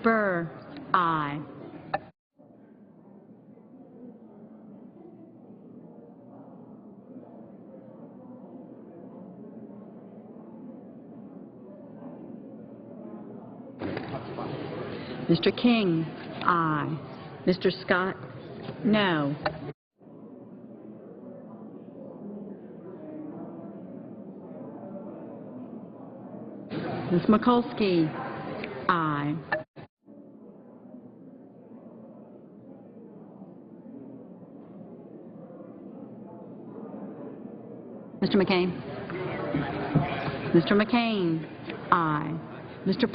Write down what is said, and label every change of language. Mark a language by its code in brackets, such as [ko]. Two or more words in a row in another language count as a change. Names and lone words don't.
[en] Burr, aye. Mr. King, aye. Mr. Scott, no. Ms. Mikulski, aye. Mr. McCain? Mr. McCain, aye. Mr.